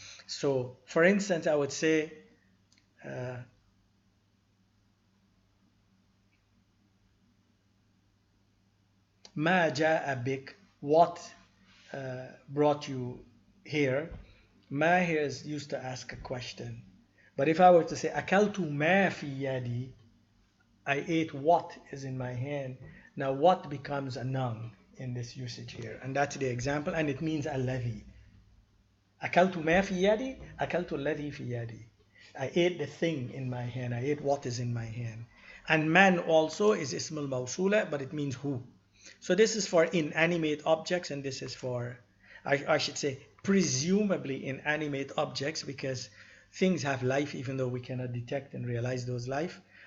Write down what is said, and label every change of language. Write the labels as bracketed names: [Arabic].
[English] So, for instance, I would say uh, [Arabic] ma jaa bik, [English] what brought you here. Ma here is used to ask a question. But if I were to say [Arabic] akaltu ma fi yadi, [English] I ate what is in my hand. Now what becomes a noun in this usage here? And that's the example, and it means alladhi. [Arabic] أكلت ما في يدي أكلت الذي في يدي. [English] I ate the thing in my hand. I ate what is in my hand. And man also is ism al-mawsula, but it means who. So this is for inanimate objects, and this is for, I should say, presumably inanimate objects, because things have life even though we cannot detect and realize those life.